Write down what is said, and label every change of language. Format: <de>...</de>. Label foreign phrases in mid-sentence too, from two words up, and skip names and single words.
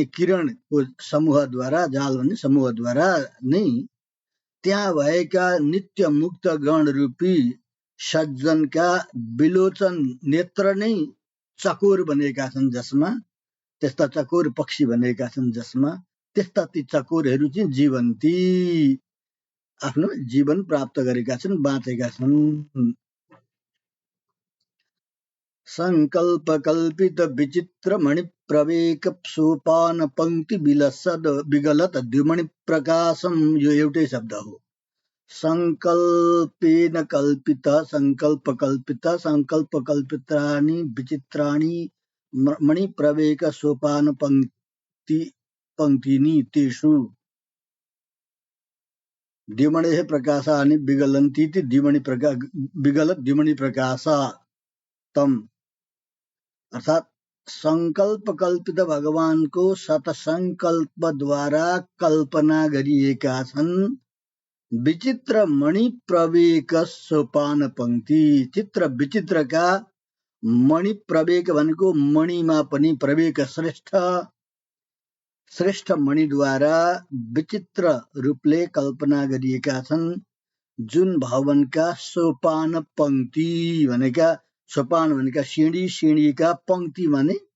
<ne>किरणको समूहद्वारा जाल भन्ने समूहद्वारा नै त्यहाँ भएका नित्य मुक्त गण रूपी सज्जनका विलोचन नेत्र नै चकोर बनेका छन् जसमा त्यस्ता चकोर पक्षी बनेका छन् जसमा त्यस्ता ती चकोरहरू चाहिँ जीवन्ती आफ्नो जीवन प्राप्त गरेका छन् बाँचेका छन्।</ne> <sa>संकल्प कल्पित विचित्र मणि प्रवेक सोपान पंक्ति विलसद विगलत द्विमणि प्रकाशम</sa> <ne>यो एउटै शब्द हो।</ne> <sa>संकल्पेन कल्पित संकल्प कल्पितानि विचित्राणि मणि प्रवेक सोपान पंक्तिनी तेषु द्विमणेः प्रकाशानि विगलन्तीति विगलत द्विमणि प्रकाशा तम</sa> <ne>अर्थात संकल्प कल्पित भगवानको सतसंकल्पद्वारा कल्पना गरिएका छन् विचित्र मणि प्रवेक सोपान पंक्ति। चित्र विचित्रका मणि प्रवेक भनेको मणिमा पनि प्रवेक श्रेष्ठ मणिद्वारा विचित्र रूपले कल्पना गरिएका छन् जुन भवनका सोपान पंक्ति भनेका सोपान भनेका सिँढीका पंक्ति भने</ne>